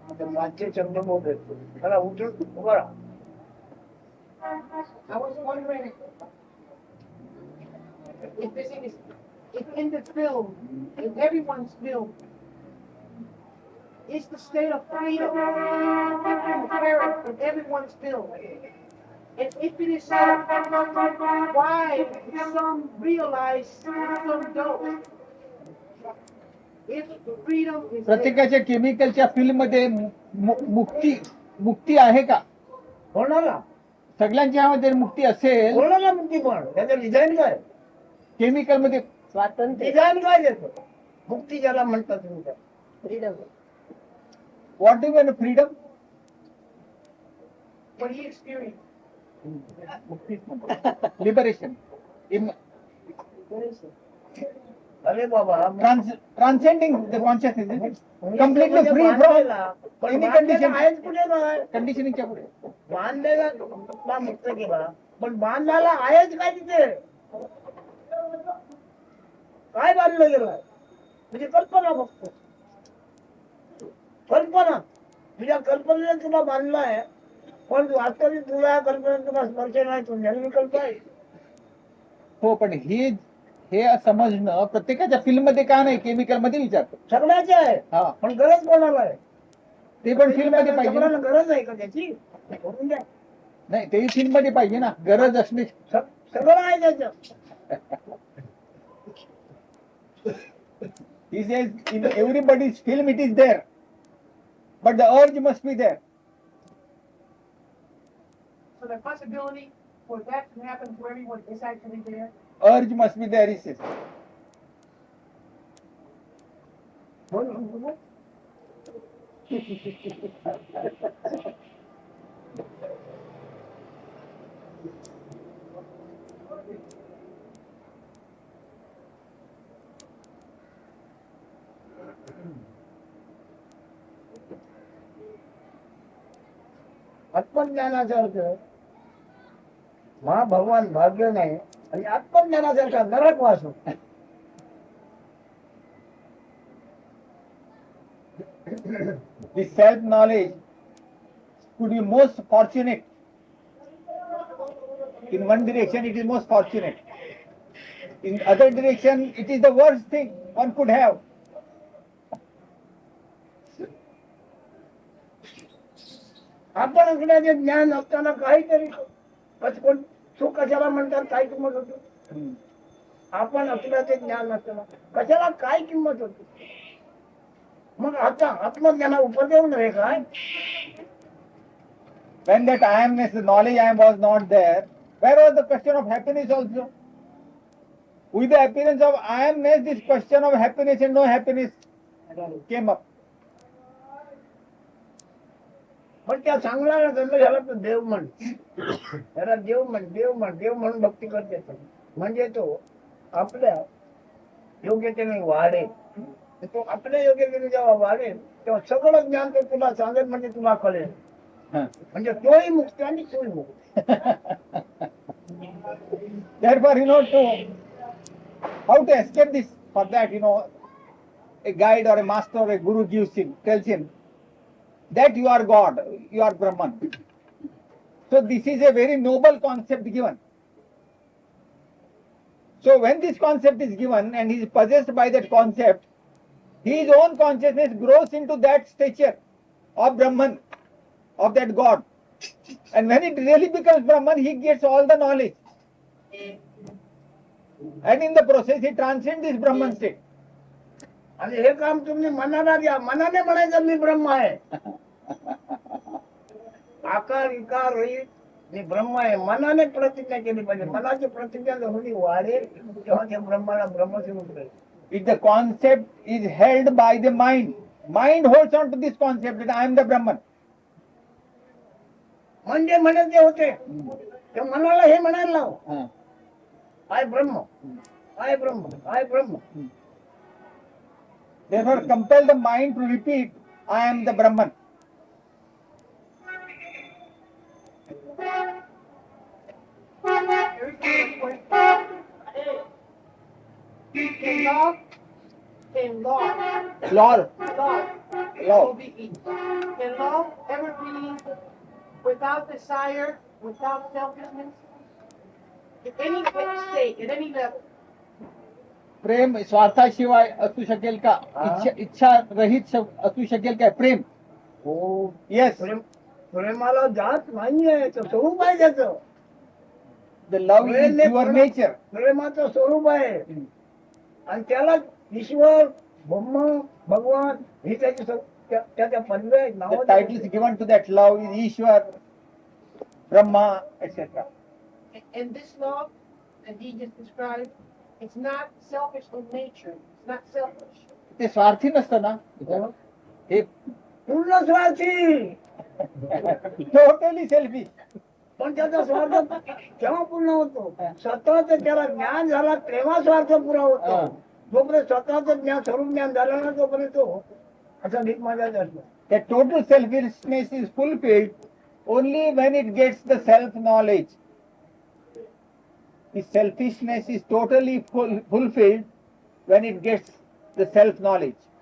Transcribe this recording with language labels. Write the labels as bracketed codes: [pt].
[mr] माझे शब्द मोठे मला उठून उभा राहा. [en] I was wondering if in the film, in everyone's film, is the state of freedom inherent in everyone's film? And if it is so, why do some realize and some don't? If freedom is there, [mr] प्रत्येकाच्या केमिकलच्या film मध्ये मुक्ती आहे का? कोणाला सगळ्यांच्या मध्ये मुक्ती असेल. कोणाला मुक्ती पण त्याचं डिझाईन काय? केमिकल मध्ये स्वातंत्र्य डिझाईन काय देतो? मुक्ती ज्याला म्हणतात तुम्ही [en] freedom. What do mean freedom? What do you experience? Liberation. [mr] अरे बाबा [en] Transcending the consciousness. Completely free from any condition. [mr] आहेच कुठे नाही. कंडिशनिंगच्या पुढे. बांधलेला तुला मुक्त केला पण बांधायला आहेच काय तिथे? काय बांधलं गेलं? म्हणजे कल्पना फक्त कल्पना. तुझ्या कल्पनेने तुला बांधलं आहे पण वास्तविक तुला कल्पनेत तुला स्पर्श नाही. तू निर्विकल्प आहे. हो, पण हे समजणं प्रत्येकाच्या फिल्म मध्ये का नाही? केमिकल मध्ये विचारतो. सगळ्याचे आहे हा, पण गरज कोणाला आहे? ते पण फिल्म मध्ये पाहिजे सगळ्यांना ना. गरज आहे का त्याची? करून द्या. नाही, ते फिल्म मध्ये पाहिजे ना. गरज असणे सगळं आहे त्याचं. [en] He says in everybody's film it is there, but the urge must be there. So the possibility for that to happen to everyone is actually there? Urge must be there, he says. [mr] आत्मज्ञानाचा अर्थ महाभगवान भाग्य नाही आणि आत्मज्ञानासारखा नरक वासो. The self-knowledge could be most fortunate. In one direction, it is most fortunate. In other direction, it is the worst thing one could have. आपण असण्याचे ज्ञान असताना काहीतरी कोण सुख कशाला म्हणतात, काय किंमत होती. आपण असल्याचे ज्ञान नसताना कशाला काय किंमत होती. मग आता आत्मज्ञाना उपदेव नव्हे काय. [en] When that I amness, the knowledge I am was not there, where was the question of happiness also? With the appearance of I amness, this question of happiness and no happiness came up. [mr] पण त्या चांगला जन्म झाला तो देव म्हण. त्याला देव म्हण, देव म्हण, देव म्हणून भक्ती करते. म्हणजे तो आपल्या योग्यतेने वाढेल. तो आपल्या योग्यतेने जेव्हा वाढेल तेव्हा सगळं ज्ञान तो तुला सांगेल, म्हणजे तुला कळेल. म्हणजे तोही मुक्त आणि तोही मुक्त. [en] Therefore, how to escape this? For that, a guide or a master or a guru tells him that you are God, you are Brahman. So this is a very noble concept given. So when this concept is given and he is possessed by that concept, his own consciousness grows into that stature of Brahman, of that God. And when it really becomes Brahman, he gets all the knowledge. And in the process, he transcends this Brahman state. [mr] आणि हे काम तुम्ही मनाला द्या. मनाने म्हणायचं मी ब्रह्म आहे. आकार विकार रहित मी ब्रह्म आहे. मनाने प्रतिज्ञा केली पाहिजे. मनाची प्रतिज्ञा जेवढी वाढेल तेव्हा त्या ब्रह्माला ब्रह्मस्वरूप मिळेल. [en] If the concept is held by the mind holds on to this concept that I am the Brahman. [mr] म्हणजे म्हणायचे होते त्या मनाला हे म्हणायला लाव. [en] I Brahma, I Brahma, I Brahma. Therefore, compel the mind to repeat, I am the Brahman. In love, in law, Lord, L-O-V-E. Can love ever be without desire, without selfishness? In any state, at any level. [mr] प्रेम स्वार्थाशिवाय असू शकेल का? इच्छा रहित असू शकेल का प्रेम? हो. [en] Yes. [mr] प्रेमाला जात नाहीये, स्वरूप आहे त्याचं. [en] The love is your nature. [mr] प्रेमाचं स्वरूप आहे. आणि त्याला ईश्वर, ब्रह्म, भगवान हे त्याच्या पदव्या नाव. [en] The title is given to that love is Ishwar, Brahma, etc. And this love that he just described, it's not selfish in nature. It's not selfish. [mr] ते स्वार्थी नसतं ना. हे पूर्ण स्वार्थी. [en] Totally selfish. [mr] पण त्याचा स्वार्थ केव्हा पूर्ण होतो? स्वतःच त्याला ज्ञान झाला तेव्हा स्वार्थ पुरा होतो. जोपर्यंत स्वतःच ज्ञान, स्वरूप ज्ञान झालं ना तोपर्यंत तो असा भीक मागायचा असतो. [en] That total selfishness is fulfilled only when it gets the self-knowledge. The selfishness is totally fulfilled when it gets the self-knowledge.